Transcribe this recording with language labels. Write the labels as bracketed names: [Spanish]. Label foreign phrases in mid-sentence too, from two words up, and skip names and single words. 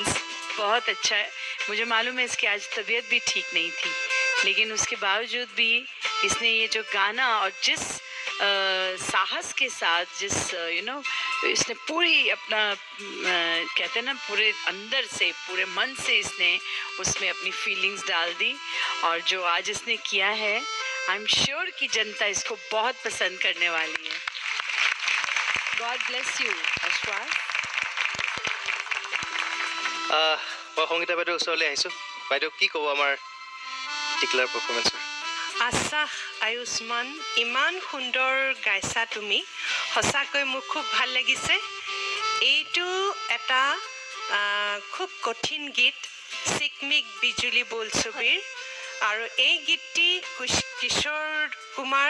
[Hindi] बहुत अच्छा है मुझे मालूम है इसकी आज तबीयत भी ठीक नहीं थी लेकिन उसके बावजूद भी इसने ये जो गाना और जिस साहस के साथ जिस इसने पूरी अपना कहते हैं ना पूरे अंदर से पूरे मन से इसने उसमें अपनी फीलिंग्स डाल दी और जो आज इसने किया है [English] I am sure [Hindi] कि जनता इसको बहुत पसंद करने वाली है [English] God bless you [Hindi] अश्वास [Assamese] মই সংগীতা বাইদেউ ওচৰলৈ আহিছোঁ বাইদেউ কি ক'ব আমাৰ টিকলাৰ পাৰফৰ্মেঞ্চৰ আশ্বাস আয়ুষ্মান ইমান সুন্দৰ গাইছা তুমি সঁচাকৈ মোৰ খুব ভাল লাগিছে এইটো এটা খুব কঠিন গীত চিকমিক বিজুলী বোলছবিৰ আৰু এই গীতটি কিশোৰ কুমাৰ